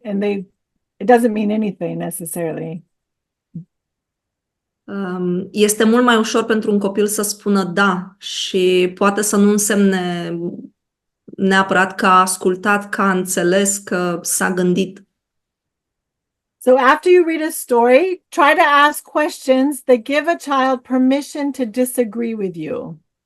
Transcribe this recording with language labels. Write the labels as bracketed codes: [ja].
[en] And it doesn't mean anything necessarily. [ro] Este mult mai ușor pentru un copil să spună da și poate să nu însemne neapărat că a ascultat, că a înțeles, că s-a gândit. [en] So after you read a story, try to ask questions that give a child permission to disagree with you.